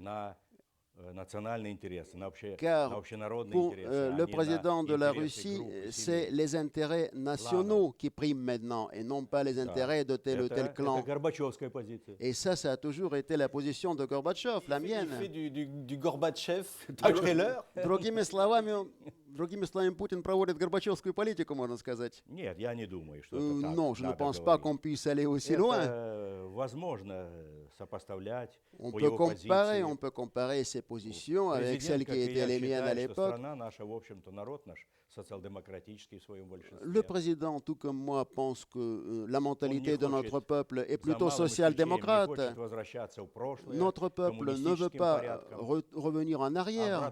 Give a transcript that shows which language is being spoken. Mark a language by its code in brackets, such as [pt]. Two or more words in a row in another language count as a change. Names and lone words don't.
[fr] Car pour le président de la Russie, c'est les intérêts nationaux qui priment maintenant et non pas les intérêts de tel ou tel clan. Et ça a toujours été la position de Gorbatchev, la mienne. Il fait du Gorbatchev à quelle heure? [ru] Другими словами, Путин проводит горбачевскую политику, можно сказать. Нет, я не думаю, что это так. [fr] Non, je ne pense pas qu'on puisse aller aussi loin. [ru] Возможно сопоставлять. [fr] On peut comparer ses positions avec celles qui étaient les miennes à l'époque. Le président, tout comme moi, pense que la mentalité de notre peuple est plutôt social-démocrate. Notre peuple ne veut pas revenir en arrière.